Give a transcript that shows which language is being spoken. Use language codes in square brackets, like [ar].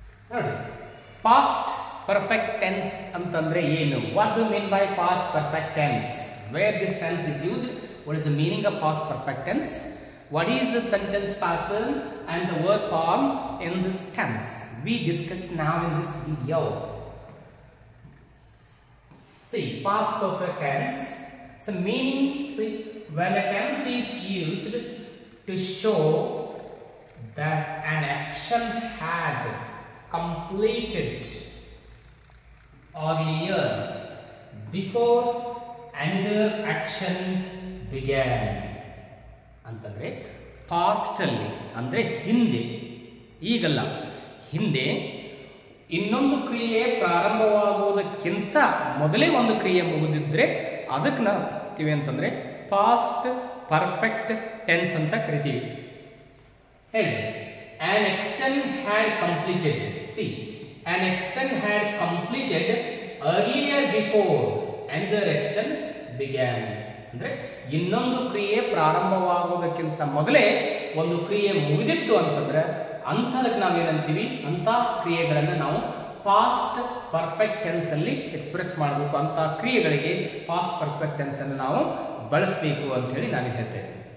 [kn] ನೋಡಿ, past perfect tense ಅಂತಂದ್ರೆ ಏನು? [en] What do mean by past perfect tense? Where this tense is used? What is the meaning of past perfect tense? What is the sentence pattern and the verb form in this tense? We discuss now in this video. See, past perfect tense. So meaning, see, when a tense is used to show that an action had completed earlier before another action began. [kn] ಅಂತಂದ್ರೆ past ಅಲ್ಲಿ ಅಂದ್ರೆ ಹಿಂದೆ, ಈಗಲ್ಲ, ಹಿಂದೆ ಇನ್ನೊಂದು ಕ್ರಿಯೆ ಪ್ರಾರಂಭವಾಗುವುದಕ್ಕಿಂತ ಮೊದಲೇ ಒಂದು ಕ್ರಿಯೆ ಮುಗಿದಿದ್ರೆ ಅದಕ್ಕೆ ನಾವು ಕರಿತೀವಿ ಅಂತಂದ್ರೆ ಪಾಸ್ಟ್ ಪರ್ಫೆಕ್ಟ್ ಟೆನ್ಸ್ ಅಂತ ಕರಿತೀವಿ. ಹೇಳಿ, [en] an action had completed. See, an action had completed earlier before another action began. [kn] ಅಂದ್ರೆ ಇನ್ನೊಂದು ಕ್ರಿಯೆ ಪ್ರಾರಂಭವಾಗುವುದಕ್ಕಿಂತ ಮೊದಲೇ ಒಂದು ಕ್ರಿಯೆ ಮುಗಿದಿತ್ತು ಅಂತಂದ್ರೆ ಅಂಥದಕ್ಕೆ ನಾವೇನಂತೀವಿ, ಅಂಥ ಕ್ರಿಯೆಗಳನ್ನು ನಾವು ಪಾಸ್ಟ್ ಪರ್ಫೆಕ್ಟ್ ಟೆನ್ಸ್ ಅಲ್ಲಿ ಎಕ್ಸ್ಪ್ರೆಸ್ ಮಾಡಬೇಕು. ಅಂಥ ಕ್ರಿಯೆಗಳಿಗೆ ಪಾಸ್ಟ್ ಪರ್ಫೆಕ್ಟ್ ಟೆನ್ಸ್ ಅನ್ನು ನಾವು ಬಳಸಬೇಕು ಅಂತ ಹೇಳಿ ನಾನು ಹೇಳ್ತೇನೆ.